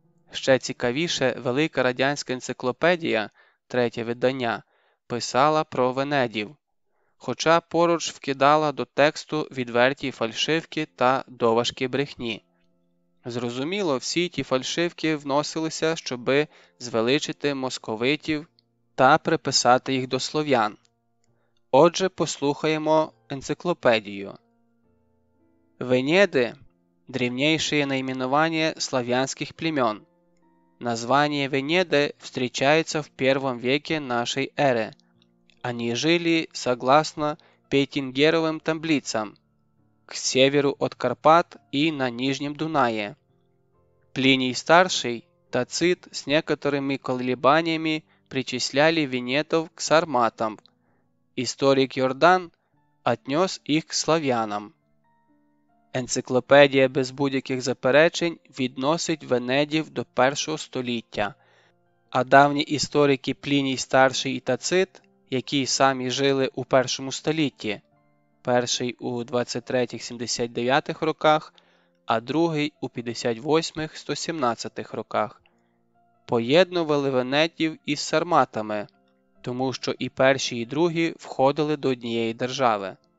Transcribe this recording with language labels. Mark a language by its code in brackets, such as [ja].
[uk] Ще цікавіше, велика радянська енциклопедія, третє видання, писала про венедів, хоча поруч вкидала до тексту відверті фальшивки та доважки брехні. Зрозуміло, всі ті фальшивки вносилися, щоби звеличити московитів та приписати їх до слов'ян. Отже, послухаємо [ru] энциклопедию. Венеды – древнейшее наименование славянских племен. Название Венеды встречается в первом веке нашей эры. Они жили, согласно Пейтингеровым таблицам, к северу от Карпат и на Нижнем Дунае. Плиний Старший, Тацит с некоторыми колебаниями причисляли венетов к сарматам. [uk] Історик Йордан [ru] отнес [uk] їх к слав'янам. Енциклопедія без будь-яких заперечень відносить венедів до 1 століття, а давні історики Пліній Старший і Тацит, які самі жили у 1 столітті, перший у 23-79 роках, а другий у 58-117 роках, поєднували венедів із сарматами, тому що і перші, і другі входили до однієї держави.